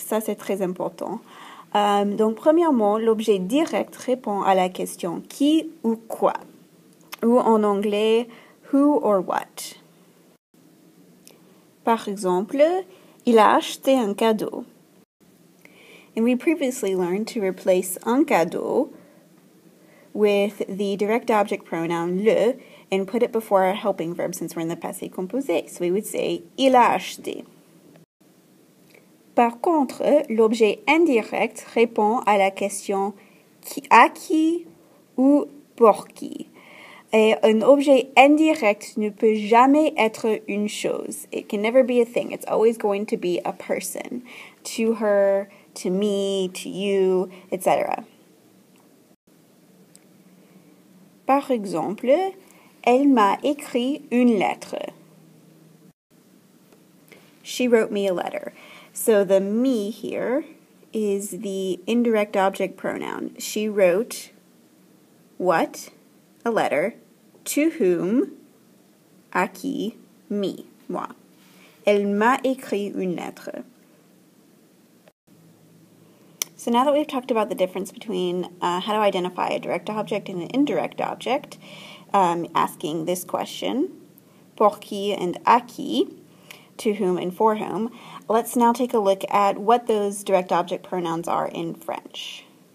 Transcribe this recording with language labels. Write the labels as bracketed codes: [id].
[fr] Ça, c'est très important. Donc, premièrement, l'objet direct répond à la question qui ou quoi, ou en anglais [en] who or what. [fr] Par exemple, il a acheté un cadeau. [en] And we previously learned to replace [fr] un cadeau [en] with the direct object pronoun le and put it before our helping verb since we're in the passé composé. So we would say [fr] il a acheté. Par contre, l'objet indirect répond à la question à qui ou pour qui. Et un objet indirect ne peut jamais être une chose. [en] It can never be a thing. It's always going to be a person. To her, to me, to you, etc. [fr] Par exemple, elle m'a écrit une lettre. [en] She wrote me a letter. So the me here is the indirect object pronoun. She wrote what? A letter. To whom? [fr] À qui? [en] Me, moi. [fr] Elle m'a écrit une lettre. [en] So now that we've talked about the difference between how to identify a direct object and an indirect object, asking this question, [fr] pour qui [en] and [fr] à qui, [en] to whom and for whom, let's now take a look at what those direct object pronouns are in French.